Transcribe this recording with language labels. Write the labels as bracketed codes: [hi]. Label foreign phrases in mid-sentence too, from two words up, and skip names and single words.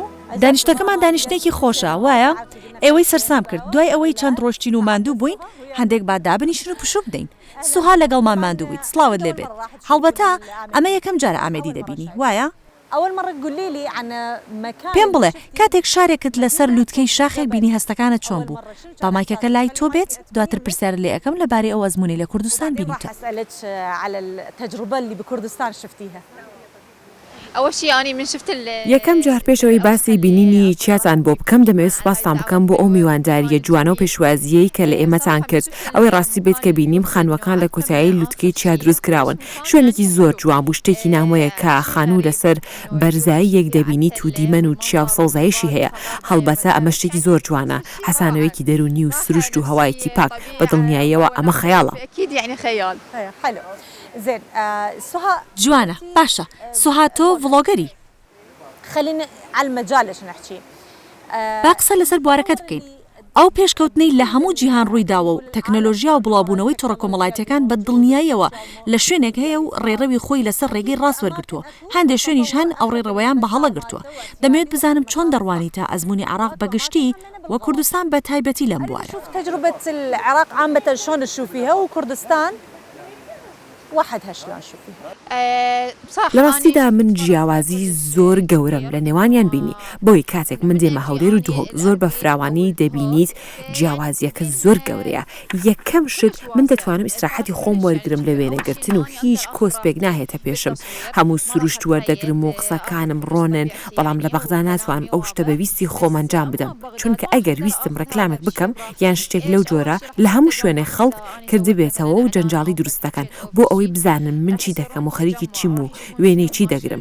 [ckb] دانیشتەکەمان دانیشتێکی خۆشە، وایە؟ ئێوەی سەرسام کرد. دوای ئەوەی چەند ڕۆژتین و ماندوو بووین، هەندێک با دابنیشن و پشوو بدەین. سوها لەگەڵمان ماندوو بوویت، سڵاوت لێ بێت. هەڵبەتە ئەمە یەکەم جارە ئامێدی دەبینی، وایە؟ [ar] أول مرة قولي لي عن مكان. [ckb] پێم بڵێ کاتێک شارێکت لەسەر لووتکەی شاخێک بینی هەستەکانت چۆن بوو؟ بامایکەکە لای تۆ بێت، دواتر پرسیار لێ ئەەکەم لەبارەی ئەو ئەزموونی لە کوردستان بینیتە. [ar] أسألك على التجربة اللي بكردستان شفتيها. [ckb] ئەوە شیانی من شفت یەکەم جار پێشەوەی باسی بینینی چیاتان بۆ بکەم دەمەوێت سوپاسان بکەم بۆ ئەو میوانداریە جوانە و پێشوازیەی کە لە ئێمەتان کرد. ئەوەی ڕاستی بێت کە بینیم خانوەکان لە کۆتایی لووتکەی چیا دروست کراون. شوێنێکی زۆر جوان بوو، شتێکی نامۆیە کە خانوو لەسەر بەرزایی یەک دەبینیت و دیمەن و چیا و سەوزایشی هەیە. هەڵبەتە ئەمە شتێکی زۆر جوانە، حەسانەوەیکی دەرونی و سروشت و هەوایەکی پاک بە دڵنیاییەوە ئەمە خەیاڵە. [ar] زين سوها [ckb] جوانە، باشە. سوها تۆ ڤڵۆگەری. [ar] خلينا على المجال ايش نحكي [ckb] با قسە لەسەر بوارەکەت بکەین. ئەو پێشکەوتنەی لە هەموو جیهان ڕوویداوە و تەکنۆلۆژیا و بڵاوبوونەوەی تۆڕە کۆمەڵایەتەکان بە دڵنیاییەوە لە شوێنێک هەیە و ڕێڕەوی خۆی لەسەر ڕێگەی ڕاست وەرگرتووە. هەندێک شوێنیش هەن ئەو ڕێڕەوەیان بە هەڵە گرتووە. دەمەوێت بزانم چۆن دەڕوانی تا ئەزمموی عراق بەگشتی و کوردستان بە تایبەتی لەم بوارە. [ar] تجربة العراق عامة شلون تشوفيها وكردستان وحدها شلون تشوفيها؟ [ckb] لە ڕاستیدا من جیاوازی زۆر گەورەم لە نێوانیان بینی بۆی کاتێک من دێمە هەولێر و دوهۆک زۆر بە فراوانی دەبینیت جیاوازیەکە زۆر گەورەیە. یەکەم شت من دەتوانم ئیسراحەتی خۆم وەرگرم لە وێنەگرتن و هیچ کۆسپێک ناهێتە پێشم. هەموو سروشت وەردەگرم و قسەکانم ڕۆنن، بەڵام لە بەغدا ناتوانم ئەو شتە بەویستی خۆم ئەنجام بدەم، چونکە ئەگەر ویستم ڕەکلامێک بکەم یان شتێک لەو جۆرە لە هەموو شوێنێ خەڵک کردبێتەوە و جەنجاڵی دروست دەکەن بۆ ئەوەی بزانم من چی دەکەم و خەریکی چیم و وێنەی چی دەگرم.